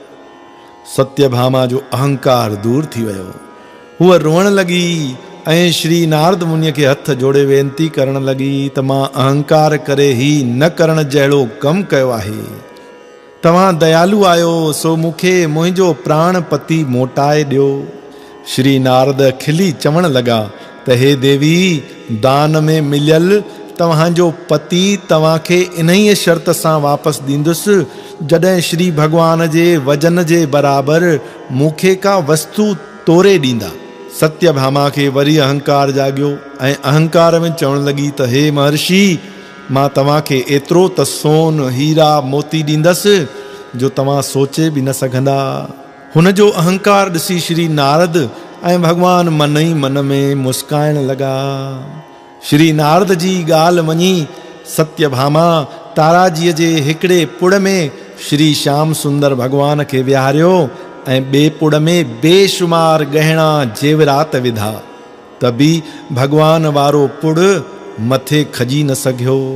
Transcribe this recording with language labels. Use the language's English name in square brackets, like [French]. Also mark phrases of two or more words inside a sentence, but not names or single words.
[Sindhi] सत्यभामा जो अहंकार दूर थी वियो। हूअ रोअण लगी ऐं श्री नारद मुनिअ खे हथ जोड़े वेनती करण लगी त मां अहंकार करे ही न करण जहिड़ो कमु कयो आहे। तव्हां दयालु आहियो, सो मूंखे मुंहिंजो प्राण पति मोटाए ॾियो। श्री नारद खिली चवण लगा त हे देवी, दान में मिलियल तव्हांजो पति तव्हांखे इन्हीअ शर्त सां वापसि ॾींदुसि जॾहिं श्री भगवान जे वजन जे बराबरि मूंखे का वस्तु तोरे ॾींदा। सत्यभामा खे वरी अहंकार जाॻियो ऐं अहंकार में चवण लगी त हे महर्षि, मां तव्हांखे एतिरो त सोन हीरा मोती ॾींदसि जो तव्हां सोचे बि न सघंदा। हुन जो अहंकार ॾिसी श्री नारद ऐं भगवान मन ई मन में मुस्काइण लगा। श्री नारद जी ॻाल्हि मञी सत्यभामा ताराजीअ जे हिकिड़े पुड़ में श्री श्याम सुंदर भगवान खे विहारियो ऐं ॿिए पुड़ में बेशुमार गहना जेवरात विधा, त बि भगवान वारो पुड़ मथे खजी न सघियो।